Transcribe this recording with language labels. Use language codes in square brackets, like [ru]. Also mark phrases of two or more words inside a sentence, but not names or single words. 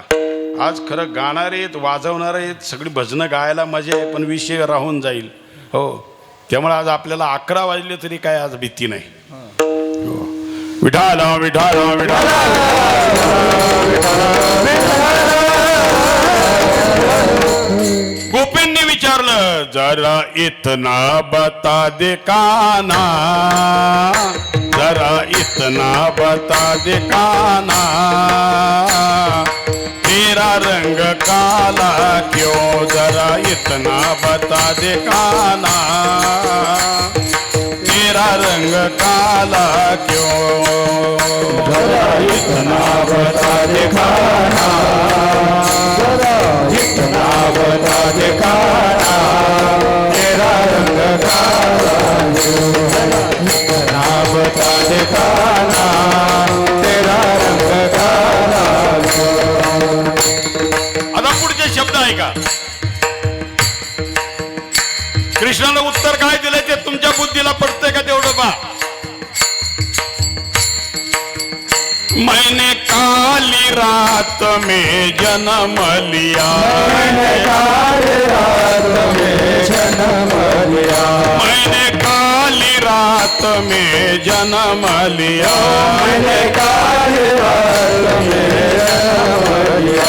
[mr] आज खरं गाणारे आहेत, वाजवणारे आहेत, सगळी भजनं गायला मजा आहे, पण विषय राहून जाईल. हो, त्यामुळे आज आपल्याला 11 वाजले तरी काय आज भीती नाही. हो. विठाल विठाल विठाल. गोपींनी विचारलं, [hi] जरा इतना बता दे काना, जरा इतना बता दे काना, तेरा रंग काला क्यों, जरा इतना बता दे काना, तेरा रंग काला क्यों, जरा इतना बता दे काना, जरा इतना बता दे काना, तेरा रंग काला क्यों, इतना बता दे काना, तेरा रंग काला क्यों. [mr] आता पुढचे शब्द आहे का? कृष्णानं उत्तर काय दिलंय ते तुमच्या बुद्धीला पडतंय का तेवढं पहा. [hi] मैंने काली रात में जन्म लिया, मैंने काली रात में जन्म लिया, मैंने काली रात में जन्म लिया, मैंने काली रात में जन्म लिया,